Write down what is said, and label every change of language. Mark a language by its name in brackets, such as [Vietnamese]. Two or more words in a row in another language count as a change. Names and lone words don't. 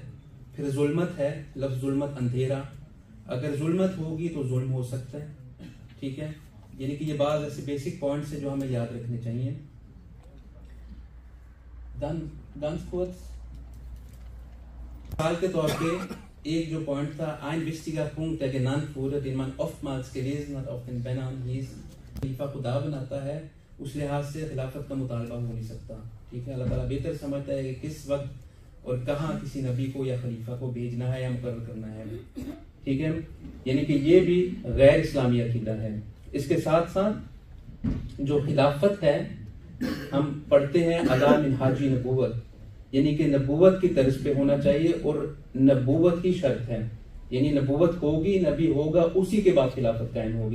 [Urdu] پھر ظلمت ہے، لفظ ظلمت اندھیرا، اگر ظلمت ہوگی تو ظلم ہو سکتا ہے. ٹھیک ہے، یعنی کہ یہ بعض ایسے [English] basic points [Urdu] ہیں جو ہمیں یاد رکھنے چاہیے. مثال کے طور پہ ایک جو پوائنٹ تھا [German] ein wichtiger Punkt der genannt wurde, den man oftmals gelesen hat auf den Bannern, hieß [Urdu] خلیفہ خدا بناتا ہے. اس لحاظ سے خلافت کا مطالبہ ہو نہیں سکتا. ٹھیک ہے، اللہ تعالیٰ بہتر سمجھتا ہے کہ کس وقت اور کہاں کسی نبی کو یا خلیفہ کو بھیجنا ہے یا مقرر کرنا ہے. ٹھیک ہے، یعنی کہ یہ بھی غیر اسلامی عقیدہ ہے. اس کے ساتھ ساتھ جو خلافت ہے ہم پڑھتے ہیں علی منہاج نبوت، یعنی کہ نبوت کی طرز پہ ہونا چاہیے، اور نبوت کی شرط ہے، یعنی نبوت ہوگی، نبی ہوگا، اسی کے بعد خلافت قائم ہوگی.